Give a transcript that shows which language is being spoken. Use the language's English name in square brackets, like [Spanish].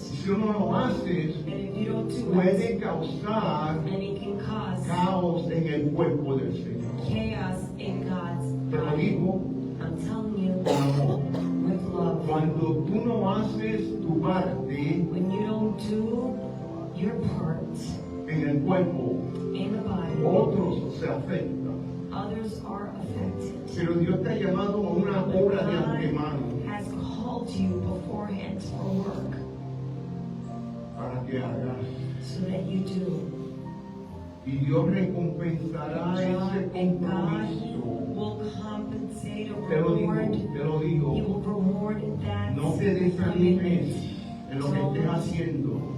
[Spanish] si no lo haces, [English] And if you don't do it, [Spanish] puede causar [English] then it can cause [Spanish] caos en el cuerpo del Señor. [English] chaos in God's [Spanish] Te lo [English] body. [Spanish] digo [English] I'm telling you, [Spanish] con amor. [English] with love. [Spanish] Cuando tú no haces tu parte [English] When you don't do your part [Spanish] en el cuerpo, [English] in the body, [Spanish] otros se afectan. [English] others are affected. [Spanish] Pero Dios te ha llamado a una obra de antemano [English] God has called you beforehand for work [Spanish] para que hagas. [English] so that you do. [Spanish] Y Dios recompensará ese [English] And God [Spanish] compromiso. [English] will compensate or [Spanish] Te lo [English] reward. [Spanish] digo, te lo [English] He digo. will reward that [Spanish] No te [English] commitment. [Spanish] desanimes en lo que estés haciendo.